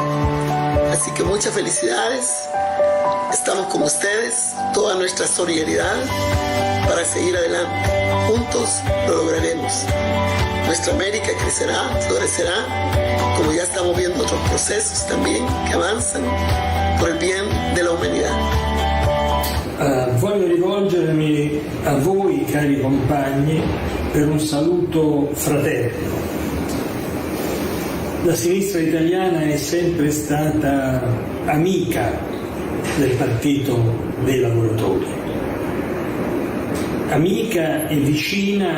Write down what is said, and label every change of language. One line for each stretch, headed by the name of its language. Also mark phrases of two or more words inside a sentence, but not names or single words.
Spanish: Así que muchas felicidades, estamos con ustedes, toda nuestra solidaridad para seguir adelante. Juntos lo lograremos. Nuestra América crecerá, florecerá, como ya estamos viendo otros procesos también que avanzan por el bien de la humanidad.
Italian: Voglio rivolgermi a voi, cari compagni, per un saluto fraterno. La sinistra italiana è sempre stata amica del Partito dei Lavoratori, amica e vicina